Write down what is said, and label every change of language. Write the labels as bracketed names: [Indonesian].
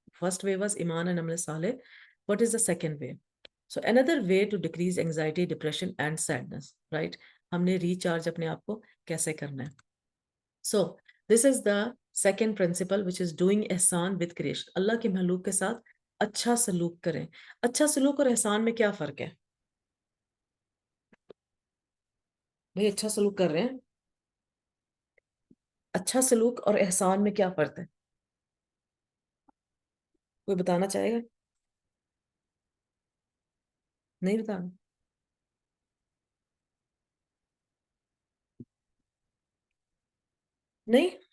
[English] First way was Iman and Amal Saleh. What is the second way? So another way to decrease anxiety, depression and sadness, right? [Urdu] ہم نے recharge اپنے آپ کو کیسے کرنا ہے. [English] So this is the second principle which is doing ihsan with creation. [Urdu] اللہ کے مخلوق کے ساتھ اچھا سلوک کریں. اچھا سلوک اور احسان میں کیا فرق ہے؟ بھئی اچھا سلوک کر رہے ہیں, اچھا سلوک اور احسان میں کیا فرق ہے؟ کوئی بتانا چاہے گا؟ نہیں بتانا؟ نہیں.